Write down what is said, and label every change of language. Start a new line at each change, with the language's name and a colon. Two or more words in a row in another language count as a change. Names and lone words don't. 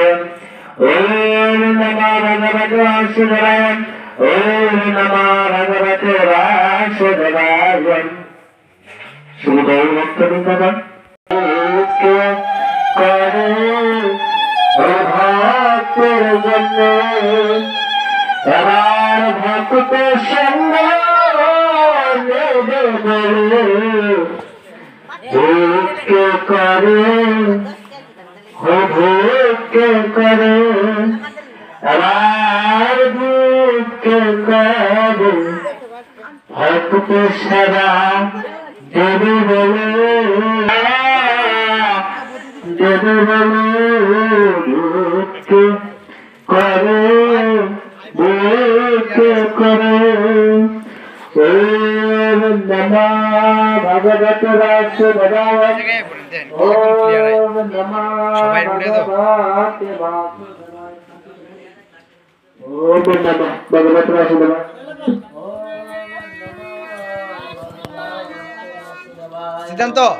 Sanskrit: ओम नमो भगवते वासुदेवाय। ओम नमो भगवते वासुदेवाय।
Bangla: সুগৌর ভক্তবৃন্দ করে এবার ভক্ত সঙ্গ নেবে বলে ভক্তি করে ভক্তি করে এবার ভক্তি করে ভক্ত সেবা দেবে বলে দেবে বলে ভক্তি করে ভক্তি করে
Sanskrit: ওম নমঃ ভগবতে বাসুদেবায় ওম নমঃ ভগবতে বাসুদেবায় ওম নমঃ ভগবতে বাসুদেবায়
Bangla: সিদ্ধান্ত